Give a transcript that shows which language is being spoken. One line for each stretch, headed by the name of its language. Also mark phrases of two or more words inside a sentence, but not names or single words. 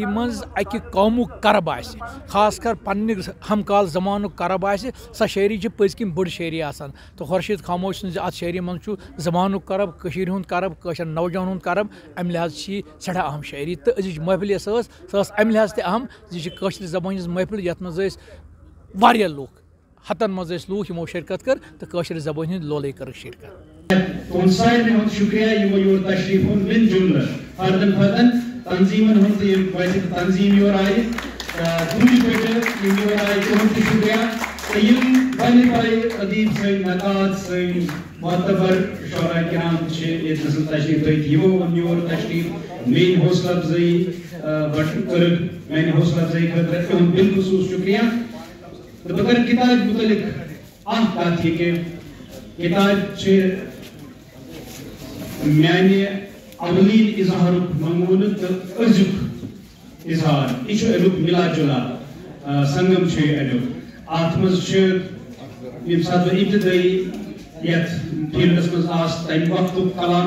Kashmiri: منٛز اکہِ قومُک کرب آسہِ خاص کر پننہِ ہمکال زمانُک کرب آسہِ سۄ شٲعری چھِ پٔزۍ کِنۍ بٔڑ شٲعری آسان تہٕ خورشیٖد خاموش سٕنٛزِ اتھ شٲعری منٛز چھُ زمانُک کرب کٔشیٖرِ ہُنٛد کرب کٲشِر نوجوانن ہُنٛد کرب امہِ لحاظ چھِ یہِ سٮ۪ٹھاہ اہم شٲعری تہٕ أزِچ محفِل یۄس ٲس سۄ ٲس امہِ لحاظ تہِ اہم زِ یہِ چھِ کٲشِر زبانہِ ہٕنٛز محفِل یتھ منٛز ٲسۍ واریاہ لُکھ ہتن منٛز ٲسۍ لُکھ یِمو شرکت کٔر تہٕ کٲشِر زبٲنۍ ہٕنٛدۍ لولے کٔرٕکھ شرکت تنظیمن ہند تنظیم یور آئی دوسری پہ یور آئی تہد تہ شکریہ بڑے ادیب سن نقاد سن معتبر شعراء کرام یتنس تشریف لٲگِتھ یمو وون یور تشریف میٲنۍ حوصلہ افزٲیی کٔرٕکھ میانہِ حوصلہ افزٲیی خٲطرٕ تُہُنٛد بالخصوٗص شکریہ تہٕ بہٕ کَرٕ کِتابہِ مُتعلِق اکھ کتھ یہِ کہِ کِتاب چھِ میانہِ اولین اظہارُک نموٗنہٕ تہٕ أزیُک اظہار یہِ چھُ امیُک مِلا جُلا سنگم چھُ یہِ امیُک اتھ منٛز چھُ ییٚمہِ ساتہٕ بہٕ ابتدٲیی یتھ فیٖلڈس منٛز آس تمہِ وقتُک کلام